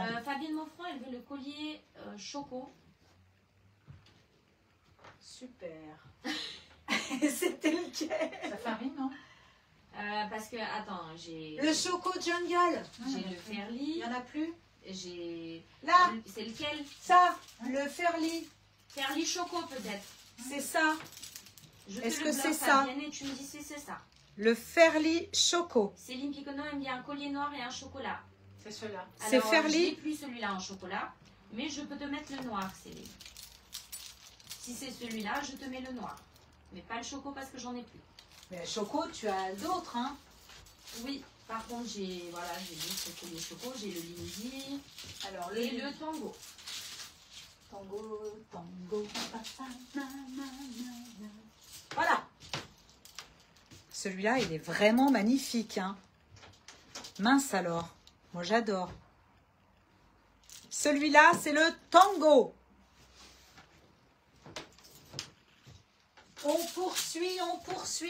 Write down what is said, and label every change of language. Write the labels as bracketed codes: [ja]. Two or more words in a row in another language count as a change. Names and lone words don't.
[fr] Fabienne Monfrand, elle veut le collier choco. Super. C'était lequel? Ça fait rime, non? Parce que, attends, j'ai Le choco jungle. j'ai le Il Fairly. n'y en a plus? J'ai. Là, C'est lequel? ça, le Fairly. Fairly choco, peut-être. C'est ça. Je Est-ce te que le c'est bloque, ça? Fabienne, et tu me dis si c'est ça. Le Fairly choco. Céline Piconneau, elle me dit un collier noir et un chocolat. C'est ceux-là. C'est Alors, Fairly? Je n'ai plus celui-là en chocolat, mais je peux te mettre le noir, Céline. Si c'est celui-là, je te mets le noir. Mais pas le choco parce que j'en ai plus. Mais choco, tu as d'autres, hein? Oui, par contre, j'ai juste ce collier choco, j'ai le Lindy Alors, et le tango. tango, tango, papa, na, na, na, na. Voilà. Celui-là, il est vraiment magnifique, hein? Mince alors. Moi, j'adore. Celui-là, c'est le tango. On poursuit.